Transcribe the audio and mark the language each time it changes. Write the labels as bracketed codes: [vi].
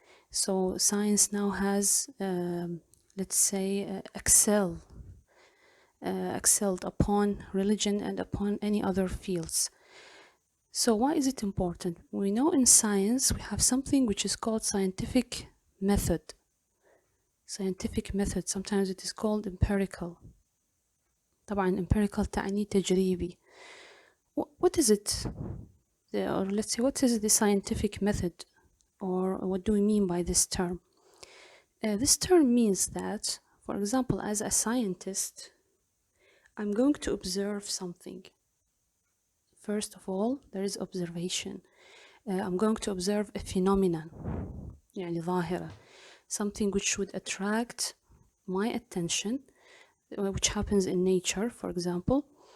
[en] So science now has, let's say, excelled upon religion and upon any other fields. So why is it important? We know in science we have something which is called scientific method. Scientific method, sometimes it is called empirical. [ar] طبعا empirical تعني تجريبي. [en] What is it? Or let's say, what is the scientific method? Or what do we mean by this term? This term means that, for example, as a scientist, I'm going to observe something. First of all, there is observation. I'm going to observe a phenomenon, [ar] يعني ظاهرة, [en] something which would attract my attention, which happens in nature, for example.